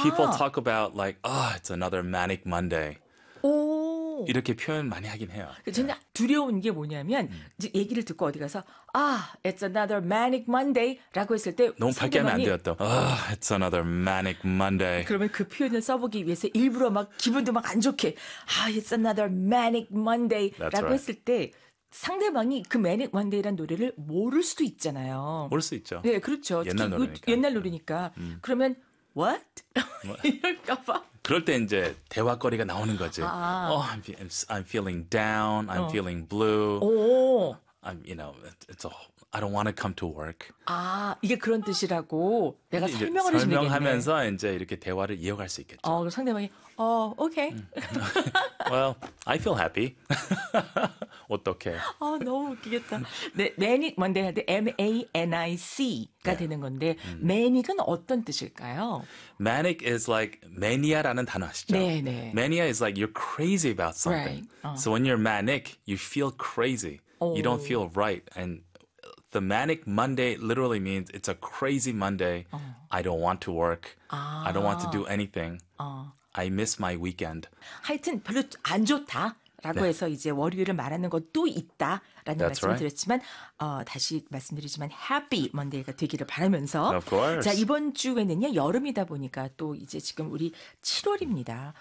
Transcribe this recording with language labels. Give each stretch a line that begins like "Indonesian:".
English: people talk about like, oh, it's another Manic Monday. 오.
Korean: 이렇게 표현 많이 하긴 해요. 저는 yeah. 두려운 게 뭐냐면 이제 얘기를 듣고 어디 가서 아,
English: it's another manic Monday
Korean: 라고 했을 때 너무 밝게 하면 안 되었다. 아,
English: it's another manic Monday.
Korean: 그러면 그 표현을 써보기 위해서 일부러 막 기분도 막 안 좋게 아,
English: it's another manic Monday
Korean: 라고 했을 때 상대방이 그 Manic Monday라는 노래를 모를 수도 있잖아요. 모를 수 있죠. 네, 그렇죠. 옛날 노래니까. 옛날 노래니까. 그러면
English: what?
Korean: 이럴까 봐. 그럴 때 이제 대화거리가 나오는 거지. 아.
English: Oh, I'm feeling down. I'm 어. feeling blue. 오. I'm, you know, it's a, I don't want to come to work.
Korean: 아, 이게 그런 뜻이라고 내가 설명을 설명하면서 이제 이렇게 대화를 이어갈 수 있겠죠. 어, 그럼 상대방이 어, okay.
English: Well, I feel happy.
Korean: 어떡해. 아, 너무 웃기겠다. 네, manic Monday 할 때 M-A-N-I-C가 네. 되는 건데 manic은 어떤 뜻일까요?
English: Manic is like mania
Korean: 라는 단어 아시죠? 네, 네.
English: Mania is like you're crazy about something. Right. 어. So when you're manic, you feel crazy. You don't feel right. And the Manic Monday literally means it's a crazy Monday. I don't want to work. 아. I don't want to do anything. 어. I miss my weekend.
Korean: 하여튼 별로 안 좋다라고 네. 해서 이제 월요일을 말하는 것도 있다라는
English: That's
Korean: 말씀을
English: right.
Korean: 드렸지만 어, 다시 말씀드리지만 Happy Monday가 되기를 바라면서
English: Of course.
Korean: 자 이번 주에는요. 여름이다 보니까 또 이제 지금 우리 7월입니다.